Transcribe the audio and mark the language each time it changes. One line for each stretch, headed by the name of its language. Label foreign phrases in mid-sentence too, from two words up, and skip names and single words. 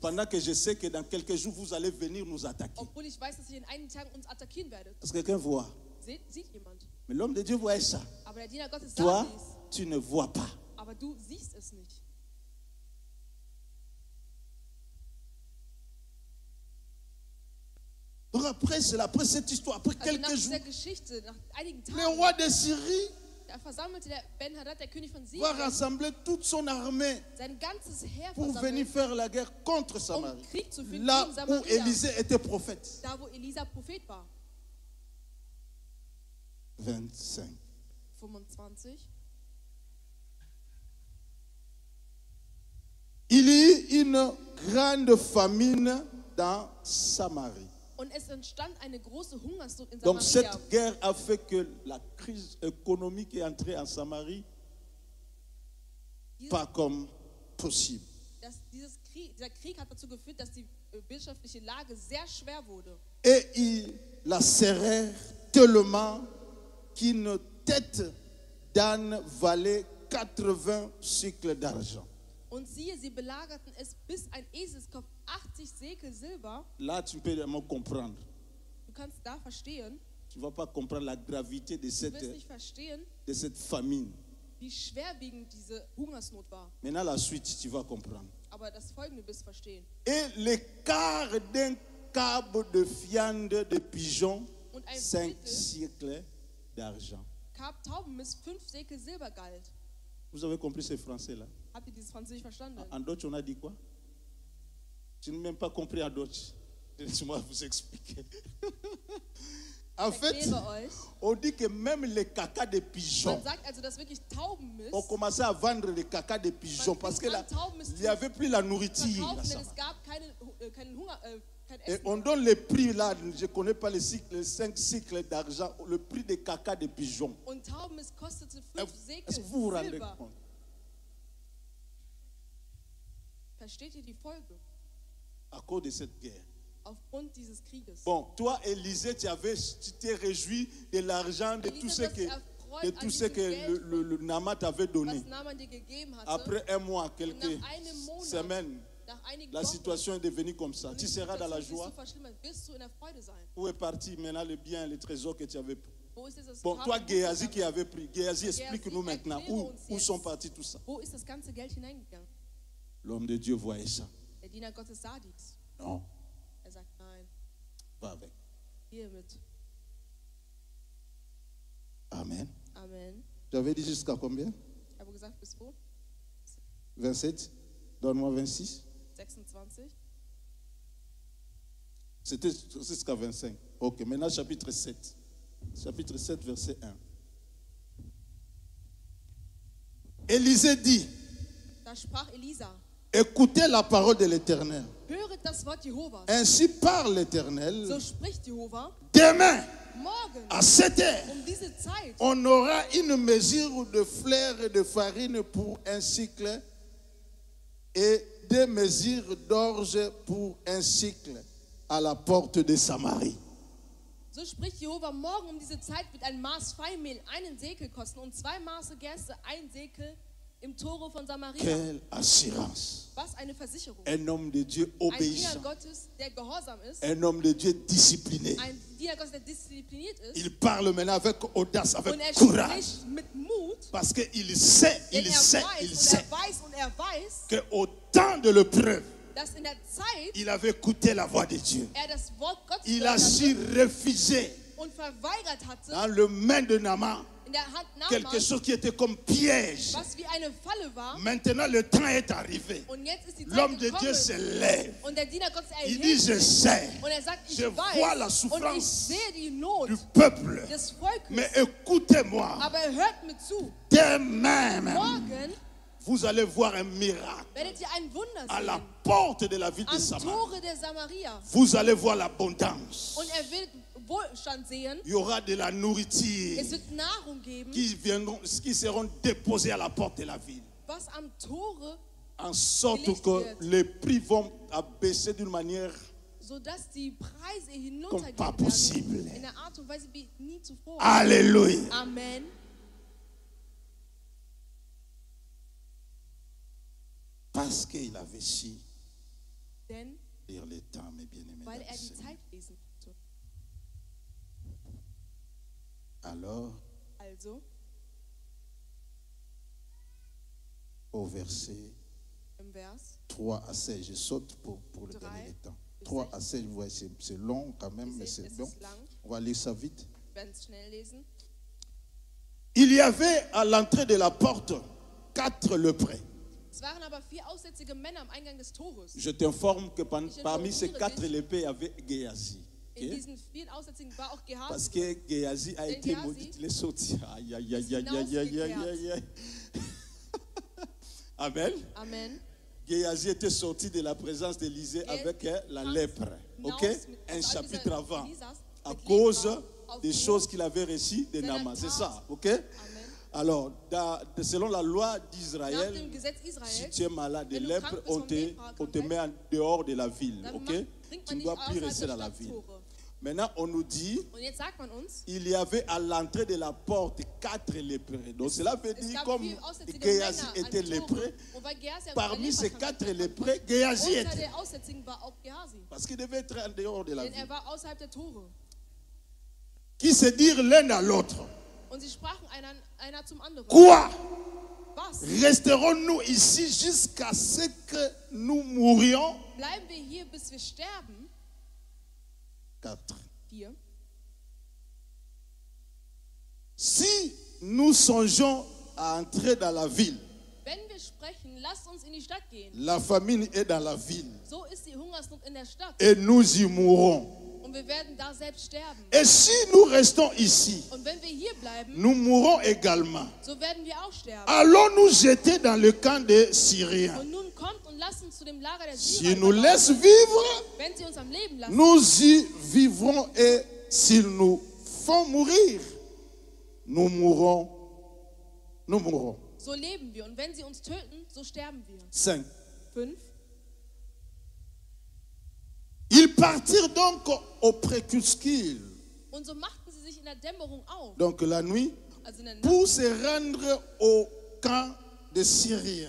French: pendant que je sais que dans quelques jours, vous allez venir nous attaquer.
German: obwohl ich weiß, dass ihr in einigen Tagen uns attackieren werdet.
French: Est-ce que quelqu'un voit?
German: Sieht jemand.
French: Mais l'homme de Dieu voit ça.
German: Aber der Diener Gottes
French: Toi,
German: sah dies,
French: tu ne vois pas.
German: aber du siehst es nicht.
French: Donc après cette histoire, après
German: Also nach
French: quelques jours,
German: dieser Geschichte, nach einigen
French: le
German: Tagen,
French: roi de Syrie
German: da versammelte der Ben-Hadad, der König von
French: va
German: Syrien,
French: rassembler toute son armée
German: sein ganzes Heer
French: pour venir
German: versammelt,
French: faire la guerre contre Samarie.
German: Krieg zu führen
French: Là
German: gegen
French: où
German: Samaria.
French: Élisée était prophète.
German: Da, wo Elisa Prophet war. 25. 25.
French: Il y eut une grande famine dans Samarie.
German: Und es entstand eine große Hungersnot in
French: Donc
German: Samaria.
French: cette guerre a fait que la crise économique est entrée en Samarie pas comme possible.
German: Dieser Krieg hat dazu geführt, dass die wirtschaftliche Lage sehr schwer wurde.
French: Et ils la serrèrent tellement qu'une tête d'âne valait 80 cycles d'argent.
German: Und siehe, sie belagerten es, bis ein Eselskopf 80 Sekel Silber.
French: Là, tu peux vraiment comprendre.
German: Du kannst da verstehen,
French: Tu ne vas pas comprendre la gravité
German: du wirst nicht verstehen,
French: de cette famine.
German: wie schwerwiegend diese Hungersnot war.
French: Maintenant, la suite, tu vas comprendre.
German: Aber das Folgende wirst du verstehen.
French: Et le quart d'un câble de viande de pigeon,
German: Und ein 5 Viertel
French: cycles d'argent.
German: Taubenmist 5 Sekel Silber galt.
French: Vous avez compris ce français-là?
German: Habt ihr dieses Französisch verstanden?
French: En Deutsch, on a dit quoi? Tu n'as même pas compris en Deutsch. Laissez-moi vous expliquer. En fait,
German: Erkläre euch.
French: on dit que même les caca de pigeons,
German: Man sagt also, dass wirklich Taubenmist
French: on commençait à vendre les caca de pigeons parce que là, il n'y avait plus la nourriture.
German: verkaufen,
French: Là,
German: denn
French: ça.
German: es gab keinen Hunger, kein
French: Et
German: Essen.
French: on donne les prix là, je ne connais pas les 5 cycles d'argent, le prix des caca de pigeons.
German: Und Taubenmist kostete 5 Sekel
French: Est-ce que vous vous rendez
German: Silber.
French: compte?
German: Versteht ihr die Folge?
French: À cause de cette guerre.
German: Aufgrund dieses Krieges.
French: Bon, toi, Élisée, tu t'es réjoui de l'argent, de tout ce que le Naaman t'avait donné.
German: Was Naaman dir gegeben hatte.
French: Après un mois,
German: Und
French: quelques
German: nach einem Monat,
French: semaines,
German: nach einigen
French: la
German: Wochen,
French: situation est devenue comme ça. Tu seras dans la joie.
German: wirst du in der Freude sein.
French: Où est parti maintenant le bien, le trésor que tu avais pris?
German: Wo ist das
French: Bon, toi,
German: Farben-
French: Géasi qui avait pris. Géasi, explique-nous maintenant
German: erkläre uns
French: où
German: jetzt.
French: sont partis tout ça.
German: Wo ist das ganze Geld hineingegangen?
French: L'homme de Dieu voyait ça.
German: Der Diener Gottes sah dies.
French: Non,
German: Er sagt, nein,
French: pas avec.
German: hiermit. Amen. Amen.
French: J'avais dit jusqu'à combien?
German: Ich habe gesagt, bis wo?
French: 27? Donne-moi 26. 26. C'était jusqu'à 25. Ok, maintenant chapitre 7. Chapitre 7, verset 1. Élisée dit,
German: Da sprach Elisa,
French: écoutez la parole de l'Éternel.
German: höret das Wort Jehovas.
French: Ainsi parle l'Éternel.
German: So spricht Jehova,
French: Demain,
German: morgen,
French: à 7 heures,
German: diese Zeit,
French: on aura une mesure de fleur et de farine pour un cycle et 2 mesures d'orge pour un cycle à la porte de Samarie.
German: so spricht Jehova, morgen diese Zeit wird ein Maß Feinmehl 1 Sekel kosten und 2 Maße Gerste 1 Sekel im Tore von Samaria.
French: Quelle assurance.
German: Was eine Versicherung.
French: Un homme de Dieu
German: Ein Diener
French: obéissant.
German: Gottes, der gehorsam ist,
French: Un homme de Dieu discipliné.
German: ein Diener Diener Gottes, der diszipliniert ist.
French: Il parle maintenant avec audace,
German: Und
French: avec
German: er
French: courage.
German: spricht mit Mut.
French: Parce qu'il sait,
German: Denn
French: il
German: er
French: sait,
German: weiß
French: il
German: und
French: sait
German: er weiß und er weiß,
French: qu'au temps de l'épreuve,
German: dass in der Zeit
French: il avait écouté la voix de Dieu.
German: er das Wort Gottes
French: Il a
German: gehört
French: su
German: hatte
French: refuser
German: und verweigert hatte,
French: dans le main de Naaman
German: in der Hand
French: quelque
German: Naamans,
French: chose qui était comme piège.
German: was wie eine Falle war.
French: Maintenant, le temps est arrivé.
German: Und jetzt ist die
French: L'homme
German: Zeit
French: de Dieu se
German: gekommen.
French: lève.
German: Und der Diener Gottes
French: Il dit, je
German: erhebt sich.
French: sais
German: Und er sagt, ich
French: je vois la
German: weiß und ich
French: souffrance
German: sehe die Not
French: du peuple.
German: des Volkes.
French: Mais écoutez-moi,
German: Aber hört mir zu.
French: dès même,
German: Morgen
French: vous allez voir un miracle
German: werdet ihr ein Wunder
French: à la
German: sehen.
French: porte de la ville de
German: Am
French: Samarie.
German: Tore der Samaria.
French: Vous allez voir l'abondance.
German: Und er wird Wohlstand sehen.
French: Il y aura de la nourriture
German: Es wird Nahrung geben,
French: qui seront déposées à la porte de la ville.
German: was am Tore,
French: En sorte que les prix vont abaisser d'une manière
German: sodass die Preise
French: comme pas
German: hinuntergehen
French: possible.
German: werden. In der Art und Weise wie nie zuvor.
French: Alléluia. Amen. Parce qu'il avait su
German: Denn,
French: lire le temps, mes bien-aimés.
German: weil
French: dans le
German: er die
French: Seigneur.
German: Zeit lesen konnte.
French: Alors,
German: Also,
French: au verset
German: im Vers
French: 3 à 16, je saute pour le
German: 3
French: gagner le temps.
German: bis
French: 3 à 16, vous voyez, c'est long quand même, mais c'est
German: es
French: bon.
German: ist lang,
French: On va lire ça vite.
German: wir werden es schnell lesen.
French: Il y avait à l'entrée de la porte 4 lépreux.
German: Es waren aber 4 aussätzige Männer am Eingang des Tores.
French: Je t'informe que parmi ces 4 lépreux, il y avait Géasi.
German: In diesen 4 Aussätzigen war auch
French: Parce
German: Gehazi.
French: que Géasi a été Géasi maudit, il est sorti. Aïe, aïe, aïe, aïe, aïe, aïe, aïe, aïe, aïe. Amen. Amen. Géasi était sorti de la présence d'Élisée avec la lèpre. Ok? Un chapitre avant. À cause des choses qu'il avait reçues de Naaman. C'est ça. Ok? Amen. Alors, selon la loi
German: Nach dem
French: d'Israël,
German: Gesetz
French: si
German: Israels,
French: tu es malade de
German: wenn du
French: lèpre,
German: krank bist
French: on
German: von
French: te,
German: Lepra,
French: on te met en dehors de la ville.
German: dann
French: Ok?
German: bringt
French: Tu
German: man
French: ne
German: dich
French: dois plus
German: außerhalb
French: rester
German: der
French: dans la ville.
German: Stadttore.
French: Maintenant, on nous dit
German: Und jetzt sagt man uns,
French: il y avait à l'entrée de la porte 4 lépreux. Donc cela veut
German: es
French: dire
German: gab
French: comme
German: 4 aussätzige
French: Géasi
German: Männer
French: était
German: an die
French: lépreux,
German: Tore. Und weil Gehazi
French: parmi ces
German: Lepra 4 hatte,
French: lépreux, Géasi
German: unter
French: était.
German: der Aussätzigen war auch Gehazi.
French: Parce qu'il devait être en dehors de la
German: Denn
French: ville.
German: er war außerhalb der Tore.
French: Qui se dirent l'un à l'autre.
German: Und sie sprachen einer zum anderen.
French: Quoi?
German: Was?
French: Resterons-nous ici jusqu'à ce que nous mourions?
German: Bleiben wir hier, bis wir sterben? 4. 4.
French: Si nous songeons à entrer dans la ville,
German: Wenn wir sprechen, lasst uns in die Stadt gehen.
French: la famine est dans la ville
German: So ist die Hungersnot in der Stadt.
French: et nous y mourrons.
German: Und wir werden da selbst sterben.
French: Et si nous restons ici,
German: Und wenn wir hier bleiben,
French: nous mourrons également.
German: so werden wir auch sterben.
French: Allons nous jeter dans le camp des Syriens.
German: Und nun kommt und lasst uns zu dem Lager der
French: S'ils
German: Syrer
French: nous
German: überlaufen.
French: laissent vivre,
German: Wenn sie uns am Leben lassen,
French: nous y vivrons. Et s'ils nous font mourir, nous mourrons. Nous mourrons.
German: so leben wir. Und wenn sie uns töten, so sterben wir. 5. 5.
French: Ils partirent donc au crépuscule,
German: Und so machten sie sich in der Dämmerung auf,
French: donc la nuit,
German: also in der Nacht,
French: pour se rendre au camp des Syriens.